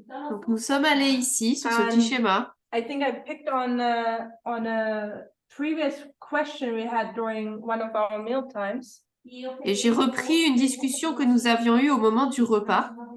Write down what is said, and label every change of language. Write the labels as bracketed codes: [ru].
[fr] Donc nous sommes allés ici sur ce petit schéma. [en] I think I picked on a previous question we had during one of our meal times. [fr] Et j'ai repris une discussion que nous avions eue au moment du repas.